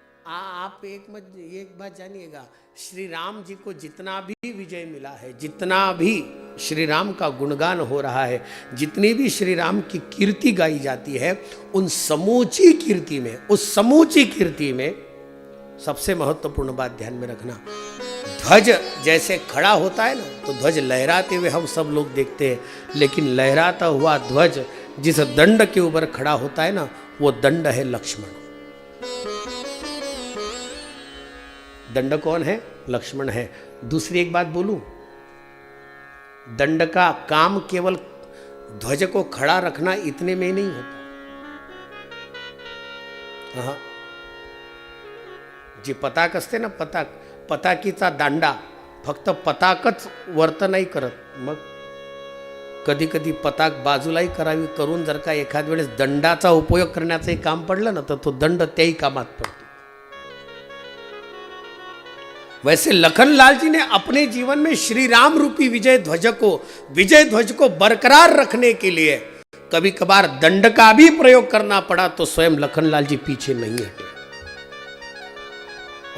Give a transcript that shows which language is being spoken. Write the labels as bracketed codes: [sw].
[hi] आप एक बात जानिएगा, श्री राम जी को जितना भी विजय मिला है, जितना भी श्री राम का गुणगान हो रहा है, जितनी भी श्री राम की कीर्ति गाई जाती है, उन समूची कीर्ति में, उस समूची कीर्ति में सबसे महत्वपूर्ण बात ध्यान में रखना, ध्वज जैसे खड़ा होता है ना, तो ध्वज लहराते हुए हम सब लोग देखते हैं, लेकिन लहराता हुआ ध्वज जिस दंड के ऊपर खड़ा होता है ना, वो दंड है लक्ष्मण। दंड कौन है? लक्ष्मण है। दूसरी एक बात बोलूं, दंड का काम केवल ध्वज को खड़ा रखना इतने में नहीं होता। [mr] हाँ, जी पताक असते ना, पताकीचा दांडा फक्त पताकच वर्त नाही करत, मग कधी कधी पताक बाजूलाही करावी करून जर का एखाद वेळेस दंडाचा उपयोग करण्याचं काम पडलं ना, तर तो दंड त्याही कामात पडतो। [hi] वैसे लखनलाल जी ने अपने जीवन में श्री राम रूपी विजय ध्वज को बरकरार रखने के लिए कभी कभार दंड का भी प्रयोग करना पड़ा, तो स्वयं लखनलाल जी पीछे नहीं हटे।